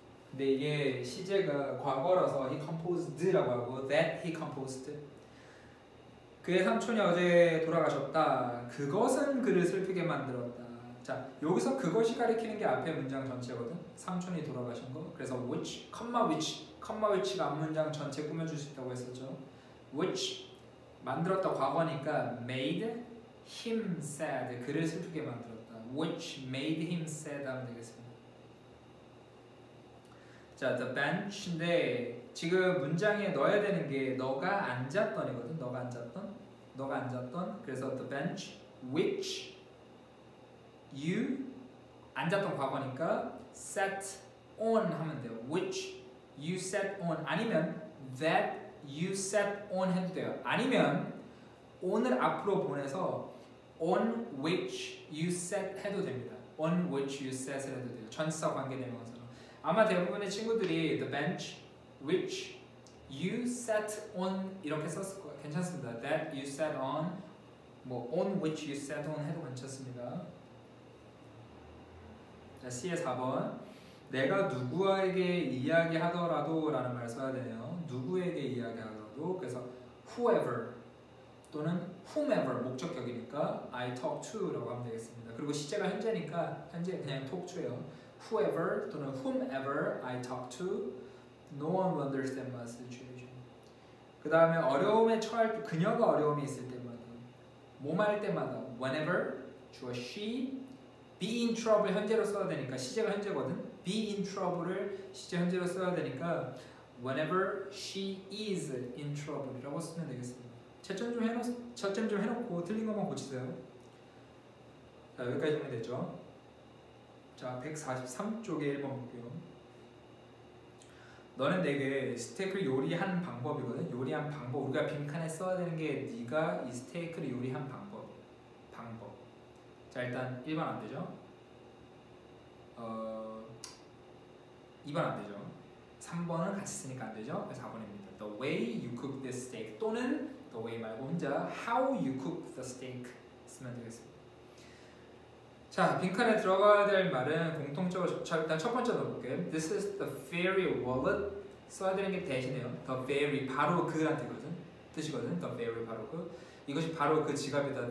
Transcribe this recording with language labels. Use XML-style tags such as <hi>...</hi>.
<ko>근데 이게 시제가 과거라서</ko> <en>he composed</en> <ko>라고 하고</ko> <en>that he composed.</en> <ko>그의 삼촌이 어제 돌아가셨다. 그것은 그를 슬프게 만들었다. 자, 여기서 그것이 가리키는 게 앞에 문장 전체거든. 삼촌이 돌아가신 거. 그래서 which, which가 앞문장 전체 꾸며줄 수 있다고 했었죠.</ko> <en>which</en> <ko>만들었다 과거니까</ko> <en>made him sad.</en> <ko>그를 슬프게 만들었다.</ko> <en>which made him sad</en> <ko>하면 되겠습니다. 자, the bench인데 지금 문장에 넣어야 되는 게 너가 앉았던이거든. 너가 앉았던. 그래서</ko> <en>the bench which you</en> <ko>앉았던 과거니까</ko> <en>sat on</en> <ko>하면 돼요.</ko> <en>which you sat on</en> <ko>아니면</ko> <en>that you sat on</en> <ko>해도 돼요. 아니면 on을 앞으로 보내서</ko> <en>on which you sat</en> <ko>해도 됩니다.</ko> <en>on which you sat</en> <ko>해도 돼요. 전치사 관계대명사로. 아마 대부분의 친구들이</ko> <en>the bench which you sat on</en> <ko>이렇게 썼을 거예요. 괜찮습니다.</ko> <en>That you sat on,</en> <ko>뭐</ko> <en>on which you sat on</en> <ko>해도 괜찮습니다. 자, C의 4번. 내가 누구에게 이야기하더라도 라는 말 써야 되네요. 누구에게 이야기하더라도. 그래서 whoever 또는 whomever 목적격이니까</ko> <en>I talk to</en> <ko>라고 하면 되겠습니다. 그리고 시제가 현재니까 현재 그냥 talk to예요.</ko> <en>whoever 또는 whomever I talk to, no one will understand my situation.</en> <ko>그 다음에 어려움에 처할 때, 그녀가 어려움이 있을 때마다, 몸할 때마다, whenever 주어</ko> <en>she be in trouble</en> <ko>현재로 써야 되니까 시제가 현재거든. be in trouble을 시제 현재로 써야 되니까</ko> <en>whenever she is in trouble</en> <ko>이라고 쓰면 되겠습니다. 채점 좀 해놓고 틀린 것만 고치세요. 자 여기까지 보면 되죠. 자 143쪽에 1번 볼게요. 너는 내게 스테이크를 요리한 방법이거든. 요리한 방법. 우리가 빈칸에 써야 되는 게 네가 이 스테이크를 요리한 방법. 자 일단 1번 안 되죠. 2번 안 되죠. 3번은 같이 쓰니까 안 되죠. 그래서 4번입니다.</ko> <en>The way you cook this steak</en> <ko>또는</ko> <en>the way</en> <ko>말고 혼자</ko> <en>how you cook the steak</en> <ko>쓰면 되겠습니다. 자, 빈칸에 들어가야 될 말은 공통적으로 일단 첫 번째 넣어볼게요.</ko> <en>This is the very wallet.</en> <ko>써야 되는 게 대신에요. The very 바로 그란 뜻이거든. The very 바로 그. 이것이 바로 그 지갑이다.</ko>